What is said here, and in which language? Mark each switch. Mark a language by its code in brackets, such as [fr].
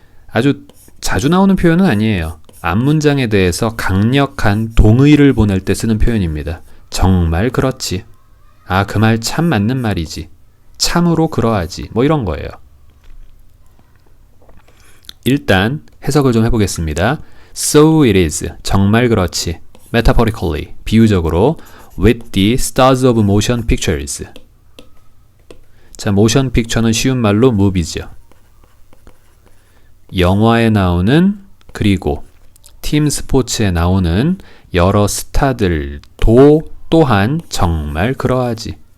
[ko] 아주 자주 나오는 표현은 아니에요. 앞문장에 대해서 강력한 동의를 보낼 때 쓰는 표현입니다. 정말 그렇지. 아, 그 말 참 맞는 말이지. 참으로 그러하지. 뭐 이런 거예요. 일단 해석을 좀 해보겠습니다. [en] So it is. [ko] 정말 그렇지. [en] Metaphorically. 비유적으로 with the stars of motion pictures. [ko] 자, motion picture는 쉬운 말로 movie죠. 영화에 나오는 그리고 팀 스포츠에 나오는 여러 스타들도 또한 정말 그러하지.